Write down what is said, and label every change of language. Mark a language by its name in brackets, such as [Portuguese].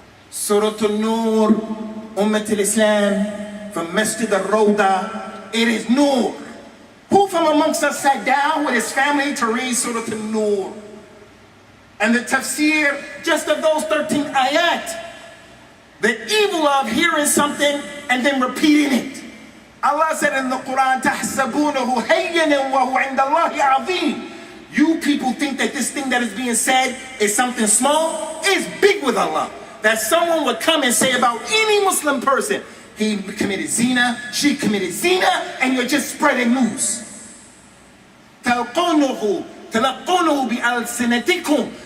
[English] Surah Noor, Ummat al-Islam, from Masjid al-Rawda. It is Noor. Who from amongst us sat down with his family to read Surah Noor? And the tafsir, just of those 13 ayat. The evil of hearing something and then repeating it. Allah said in the Quran, [Arabic] تَحْسَبُونَهُ هَيَّنًا وَهُ عِنْدَ اللَّهِ عَظِيمٌ. [English] You people think that this thing that is being said is something small? It's big with Allah. That someone would come and say about any Muslim person, he committed zina, she committed zina, and you're just spreading news. [Arabic] تَلْقُونُهُ بِأَلْسِنَتِكُمْ.